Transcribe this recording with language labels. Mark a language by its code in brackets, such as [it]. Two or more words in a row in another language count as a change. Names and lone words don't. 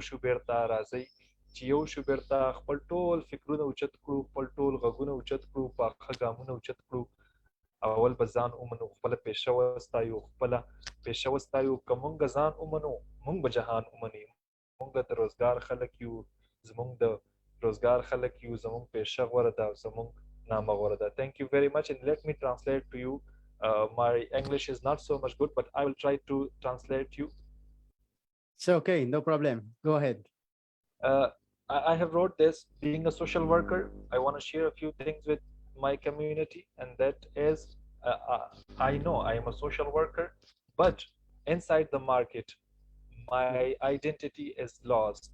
[ps] شو بیرته راځئ چې یو شو بیرته خپل ټول فکرونه اوچت کړو خپل ټول غږونه اوچت کړو پاخه ګامونه اوچت کړو اول به ځان ومنو خپله پیشه وستایو خپله پیشه وستایو که مونږ ځان ومنو مونږ به جهان ومني مونږ د روزګار خلک یو زمونږ د روزګار خلک یو زمونږ پیشه غوره ده زمونږ نامه غوره ده [en] thank you very much and let me translate to you my English is not so much good but I will try to translate you It's okay. No problem. Go ahead. I have wrote this being a social worker. I want to share a few things with my community, and that is, I know I am a social worker, but inside the market, my identity is lost.